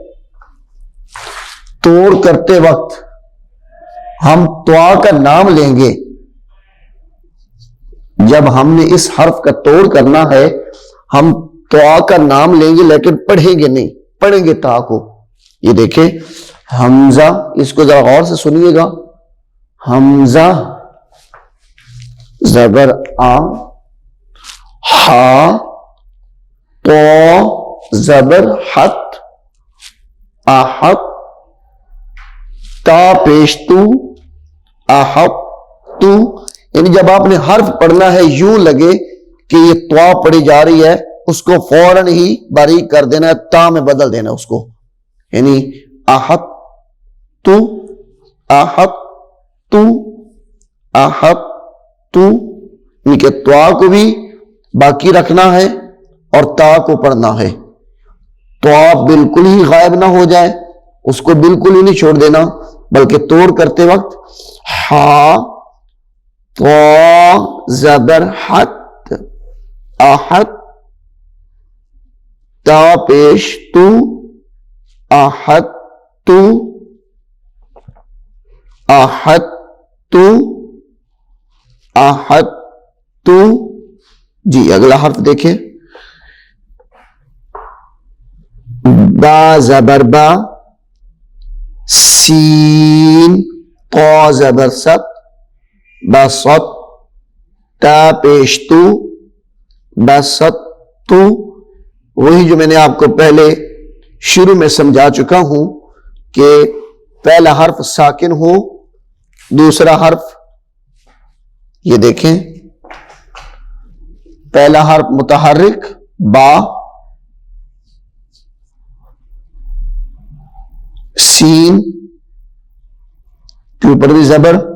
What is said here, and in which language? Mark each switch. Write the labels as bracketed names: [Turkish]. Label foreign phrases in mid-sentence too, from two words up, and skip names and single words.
[Urdu] توڑ کرتے وقت ہم طا کا نام لیں گے, جب ہم نے اس حرف کا توڑ کرنا ہے ہم طا کا نام لیں گے لیکن پڑھیں گے نہیں, پڑھیں گے تا کو. یہ دیکھیں حمزہ, اس کو ذرا غور سے سنیے گا. حمزہ زبر آ ہا طا زبر حت احط تا پیش تو احط تو. یعنی جب آپ نے حرف پڑھنا ہے یوں لگے کہ یہ طا پڑھی جا رہی ہے, اس کو فوراً ہی باریک کر دینا ہے, تا میں بدل دینا ہے اس کو. یعنی احط تو احط تو احط تو, یعنی کہ طا کو بھی باقی رکھنا ہے اور تا کو پڑھنا ہے. طا بالکل ہی غائب نہ ہو جائے, اس کو بالکل ہی نہیں چھوڑ دینا, بلکہ توڑ کرتے وقت ہا طا زبر حت احط تا پیش تو احط تو احط تو احط تو. جی اگلا حرف دیکھیں با زبر با سین طا زبر ست بسط تا پیش تو بسط تو وہی جو میں نے آپ کو پہلے شروع میں سمجھا چکا ہوں کہ پہلا حرف ساکن ہو دوسرا حرف یہ دیکھیں پہلا حرف متحرک با سین کے اوپر بھی زبر